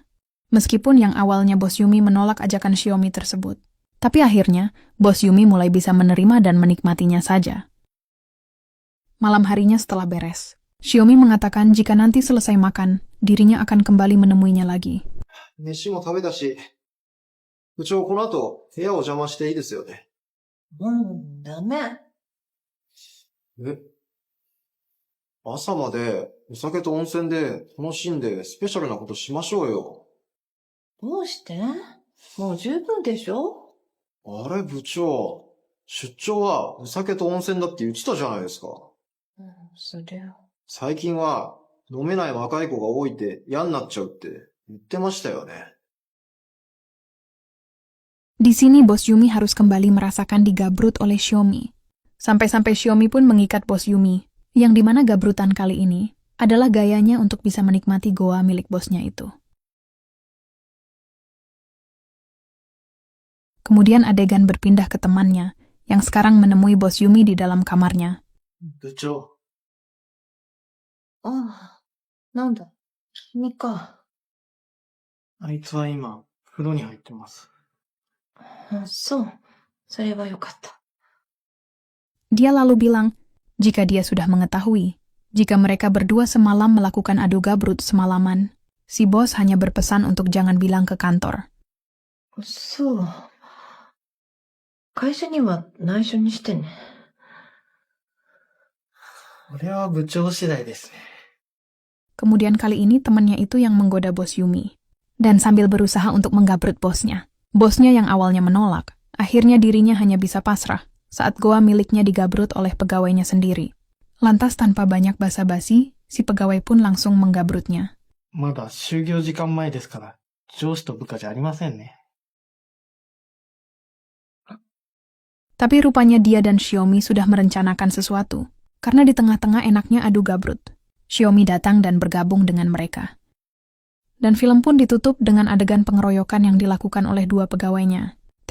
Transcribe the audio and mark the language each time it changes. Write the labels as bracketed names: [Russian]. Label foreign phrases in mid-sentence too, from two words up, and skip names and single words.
[Indonesian] Meskipun yang awalnya bos Yumi menolak ajakan Xiaomi tersebut. Tapi akhirnya, bos Yumi mulai bisa menerima dan menikmatinya saja. Malam harinya setelah beres, Xiaomi mengatakan jika nanti selesai makan, dirinya akan kembali menemuinya lagi. [Japanese] 飯も食べたし、部長この後部屋を邪魔していいですよね。ダメ。え、朝までお酒と温泉で楽しんでスペシャルなことしましょうよ。どうして？もう十分でしょ？あれ部長、出張はお酒と温泉だって言ってたじゃないですか。そりゃ。最近は飲めない若い子が多いって嫌になっちゃうって言ってましたよね。 [Indonesian] Di sini bos Yumi harus kembali merasakan digabrut oleh Xiaomi. Sampai-sampai Xiaomi pun mengikat bos Yumi, yang dimana gabrutan kali ini adalah gayanya untuk bisa menikmati goa milik bosnya itu. Kemudian adegan berpindah ke temannya, yang sekarang menemui bos Yumi di dalam kamarnya. [Japanese] 部長、ああ、なんだ。君か。あいつは今、風呂に入ってます。そう。それはよかった。 [Indonesian] Dia lalu bilang, jika dia sudah mengetahui, jika mereka berdua semalam melakukan adu gabrut semalaman, si bos hanya berpesan untuk jangan bilang ke kantor. [Japanese] そう。会社には内緒にしてね。これは部長次第ですね。 [Indonesian] Kemudian kali ini temannya itu yang menggoda bos Yumi. Dan sambil berusaha untuk menggabrut bosnya. Bosnya yang awalnya menolak, akhirnya dirinya hanya bisa pasrah saat goa miliknya digabrut oleh pegawainya sendiri. Lantas tanpa banyak basa-basi, si pegawai pun langsung menggabrutnya. [Japanese] まだ就業時間前ですから、上司と部下じゃありませんね。 [Indonesian] Tapi rupanya dia dan Xiaomi sudah merencanakan sesuatu, karena di tengah-tengah enaknya adu gabrut. Xiaomi datang dan bergabung dengan mereka. Dan film pun ditutup dengan adegan pengeroyokan yang dilakukan oleh dua pegawainya.